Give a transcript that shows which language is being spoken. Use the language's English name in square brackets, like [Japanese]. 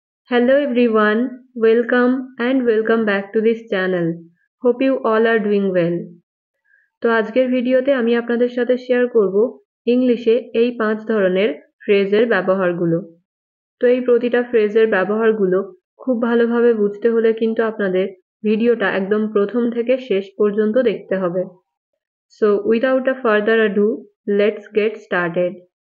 [English] Hello everyone, welcome back to this channel. Hope you all are doing well. [Bangla] তো আজকের ভিডিওতে আমি আপনাদের সাথে শেয়ার করব ইংলিশে এই 5 ধরনের ফ্রেজের ব্যবহারগুলো। তো এই প্রতিটা ফ্রেজের ব্যবহারগুলো খুব ভালোভাবে বুঝতে হলে কিন্তু আপনাদের ভিডিওটা একদম প্রথম থেকে শেষ পর্যন্ত দেখতে হবে। [English] So without a further ado, let's get started.